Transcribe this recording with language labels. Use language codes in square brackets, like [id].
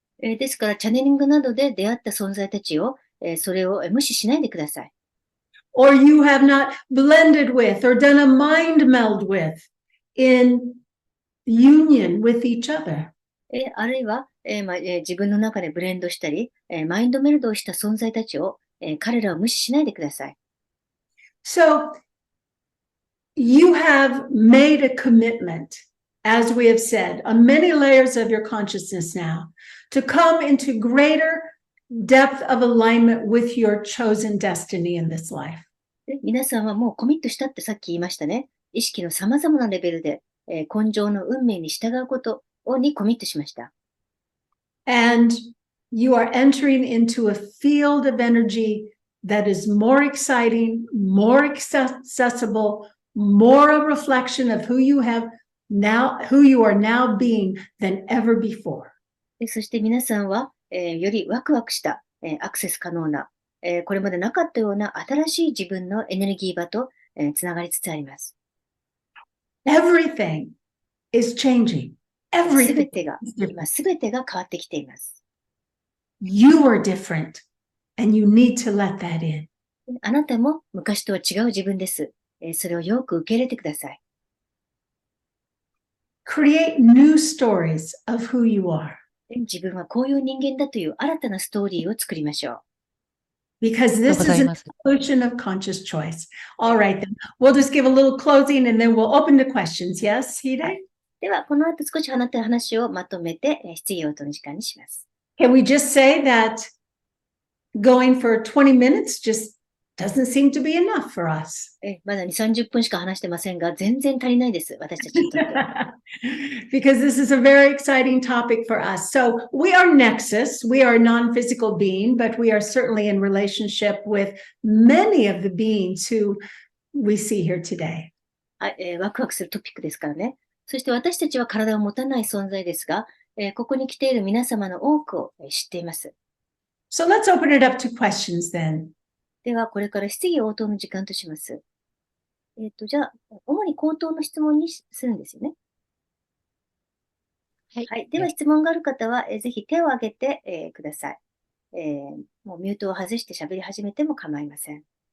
[ja] ですから、チャネリングなどで出会った存在たちを、それを無視しないでください。 [en] Or you have not blended with or done a mind meld with in union with each other. [ja] あるいは、自分の中でブレンドしたり、マインドメルドをした存在たちを、彼らを無視しないでください。 [en] So, you have made a commitment, as we have said, on many layers of your consciousness now, to come into greater depth of alignment with your chosen destiny in this life. [ja] 皆さんはもうコミットしたってさっき言いましたね。意識の様々なレベルで、根性の運命に従うことにコミットしました。 [en] And you are entering into a field of energy that is more exciting, more accessible, more a reflection of who you are now being than ever before. [ja] そして皆さんは、よりワクワクした、アクセス可能な、これまでなかったような新しい自分のエネルギー場と、つながりつつあります。 [en] Everything is changing. [ja] すべてが変わってきています。 [en] You are different, and you need to let that in. [ja] あなたも昔とは違う自分です。それをよく受け入れてください。 [en] Create new stories of who you are. [ja] 自分はこういう人間だという新たなストーリーを作りましょう。 [en] Because this is an evolution of conscious choice. All right, then. We'll just give a little closing and then we'll open to questions. Yes, Hide? [ja] では、この後少し話をまとめて、質疑応答の時間にします。 [en] Can we just say that going for 20 minutes just doesn't seem to be enough for us? [ja] まだ2、30分しか話してませんが、全然足りないです。私たちにとって。 [en] Because this is a very exciting topic for us. So we are Nexus. We are a non-physical being, but we are certainly in relationship with many of the beings who we see here today. [ja] ワクワクするトピックですからね。そして私たちは体を持たない存在ですが、ここに来ている皆様の多くを知っています。 So let's open it up to questions then. では、これから質疑応答の時間とします。じゃあ、主に口頭の質問にするんですよね。はい。では、質問がある方は、ぜひ手を挙げて、ください。もうミュートを外して喋り始めても構いません。